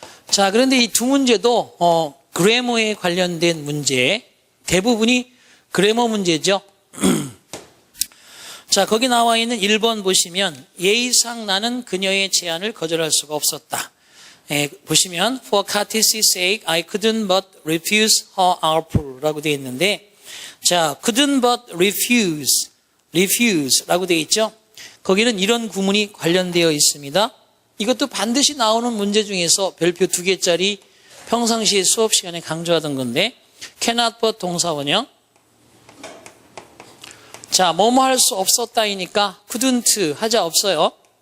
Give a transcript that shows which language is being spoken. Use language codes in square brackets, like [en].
[ko] 자, 그런데 이 2문제도 그래머에 관련된 문제, 대부분이 그래머 문제죠. 자, 거기 나와 있는 1번 보시면 예의상 나는 그녀의 제안을 거절할 수가 없었다. 보시면 [en] For courtesy's sake I couldn't but refuse her offer [ko] 라고 되어 있는데, 자, [en] couldn't but refuse [ko] 라고 되어 있죠. 거기는 이런 구문이 관련되어 있습니다. 이것도 반드시 나오는 문제 중에서 별표 2개짜리 평상시에 수업 시간에 강조하던 건데, cannot but 동사원형. 자, 뭐뭐 할 수 없었다이니까 couldn't 하자 없어요.